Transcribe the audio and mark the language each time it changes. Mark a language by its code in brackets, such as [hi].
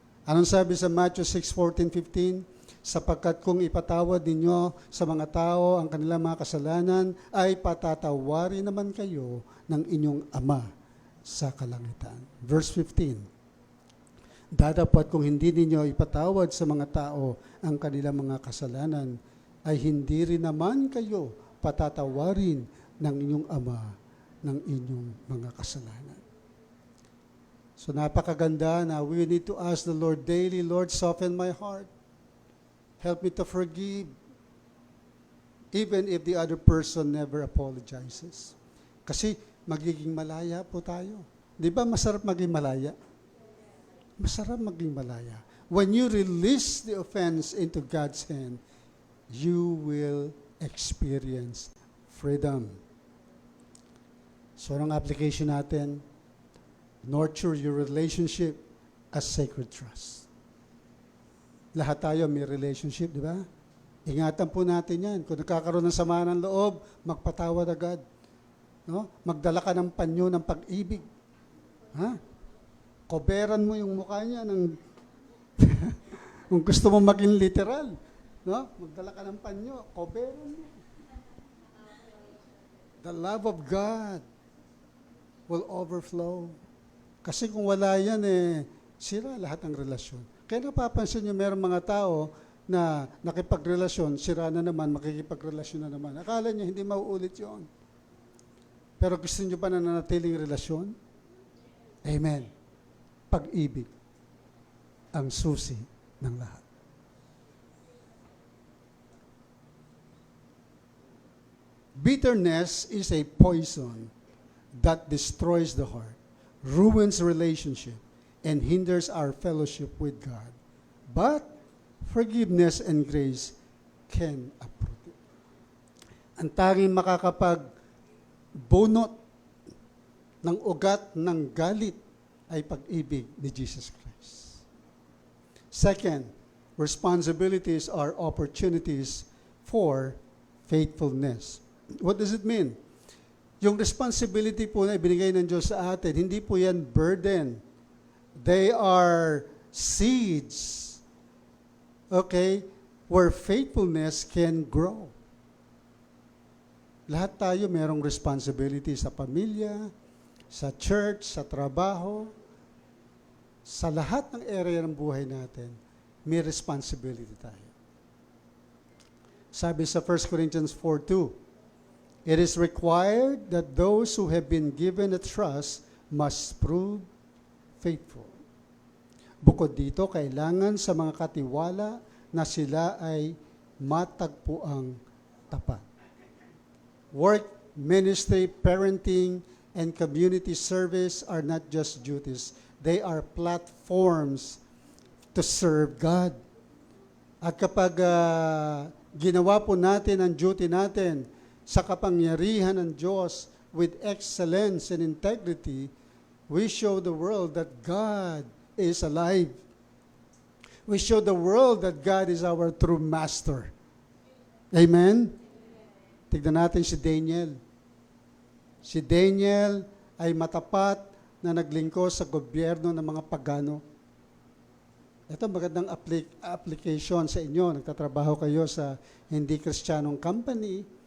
[tl] Anong sabi sa Matthew 6:14-15? Sapagkat kung ipatawad ninyo sa mga tao ang kanilang mga kasalanan, ay patatawarin naman kayo ng inyong Ama sa kalangitan. Verse 15. Dadapat kung hindi ninyo ipatawad sa mga tao ang kanilang mga kasalanan, ay hindi rin naman kayo patatawarin ng inyong Ama ng inyong mga kasalanan. So napakaganda na [en] we need to ask the Lord daily, Lord, soften my heart. Help me to forgive, even if the other person never apologizes. [tl] Kasi magiging malaya po tayo. Di ba masarap maging malaya? Masarap maging malaya. [en] When you release the offense into God's hand, you will experience freedom. So, [tl] ang application natin, [en] nurture your relationship as sacred trust. [tl] Lahat tayo may relationship, di ba? Ingatan po natin yan. Kung nagkakaroon ng sama ng loob, magpatawad agad. No? Magdala ka ng panyo ng pag-ibig. Ha? Koberan mo yung mukha niya ng kung gusto mo maging literal, no? Magdala ka ng panyo, koberan mo. [en] The love of God will overflow. [tl] Kasi kung wala yan, sira lahat ng relasyon. Kaya napapansin niyo, mayroong mga tao na nakipagrelasyon, sira na naman, makikipagrelasyon na naman. Akala niya hindi mauulit yon. Pero gusto niyo pa na nanatiling relasyon? Amen. Pag-ibig ang susi ng lahat. [en] Bitterness is a poison that destroys the heart, ruins relationship, and hinders our fellowship with God. But forgiveness and grace can uproot it. [tl] Ang tanging makakapagbunot ng ugat ng galit ay pag-ibig ni Jesus Christ. [en] Second, responsibilities are opportunities for faithfulness. What does it mean? [tl] Yung responsibility po na ibinigay ng Diyos sa atin, hindi po yan burden. [en] They are seeds, okay, where faithfulness can grow. [tl] Lahat tayo merong responsibility sa pamilya, sa church, sa trabaho, sa lahat ng area ng buhay natin, may responsibility tayo. Sabi sa [en] 1 Corinthians 4:2, it is required that those who have been given a trust must prove faithful. [tl] Bukod dito, kailangan sa mga katiwala na sila ay matagpuang tapat. [en] Work, ministry, parenting, and community service are not just duties. They are platforms to serve God. [tl] At kapag ginawa po natin ang duty natin sa kapangyarihan ng Diyos [en] with excellence and integrity, we show the world that God is alive. We show the world that God is our true master. [tl] Amen? Tignan natin si Daniel. Si Daniel ay matapat na naglingkod sa gobyerno ng mga pagano. Ito magandang application sa inyo. Nagtatrabaho kayo sa hindi Kristiyanong company.